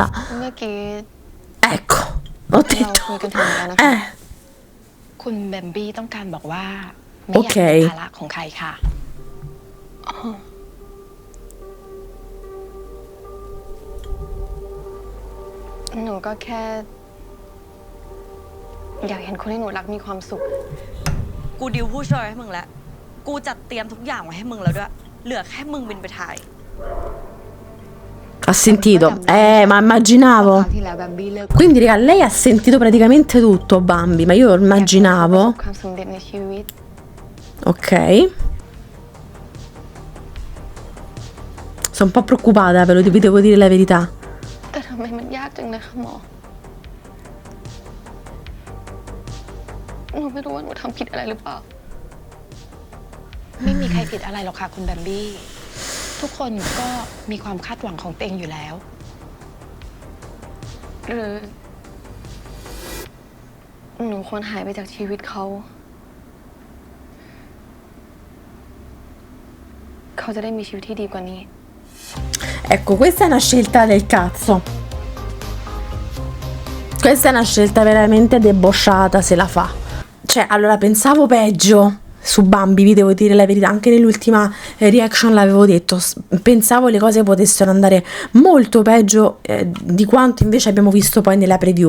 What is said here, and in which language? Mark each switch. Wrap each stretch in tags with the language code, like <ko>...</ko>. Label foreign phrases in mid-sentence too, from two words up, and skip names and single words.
<th>เมื่อกี้</th> <it>Ecco, ho</it> <th>เรา</th> <it>detto.</it> <th>คุยกันถึงแล้วนะคะ คุณแบมบี้ต้องการบอกว่า ไม่ โอ อยาก เค เป็นภาระของใครค่ะ หนูก็แค่ อยากเห็นคนที่หนูรักมีความสุข กูดิวผู้ช่วยให้มึงแล้ว กูจัดเตรียมทุกอย่างไว้ให้มึงแล้วด้วย เหลือแค่มึงบินไปถ่าย</th> <it>Ha sentito, ma immaginavo.</it> <th>คราวที่แล้วแบมบี้เลิก</th> <it>Quindi raga, lei ha sentito praticamente tutto, Bambi, ma io</it> <th>ประส</th> <it>immaginavo.</it> <th>บความสำเร็จในชีวิต</th> <it>Ok. Sono un po' preoccupata, ve lo vi devo dire la verità.</it> <th>แต่ทำไมมันยากจังเลยคะหมอ หนูไม่รู้ว่าหนูทำผิดอะไรหรือเปล่า ไม่มีใครผิดอะไรหรอกค่ะคุณแบมบี้ ทุกคนก็มีความคาดหวังของตัวเองอยู่แล้ว หรือหนูควรหายไปจากชีวิตเขา เขาจะได้มีชีวิตที่ดีกว่านี้</th> <it>Ecco, questa è una scelta del cazzo. Questa è una scelta veramente debosciata se la fa. Cioè, allora pensavo peggio su Bambi, vi devo dire la verità, anche nell'ultima reaction l'avevo detto, pensavo le cose potessero andare molto peggio di quanto invece abbiamo visto poi nella preview.</it>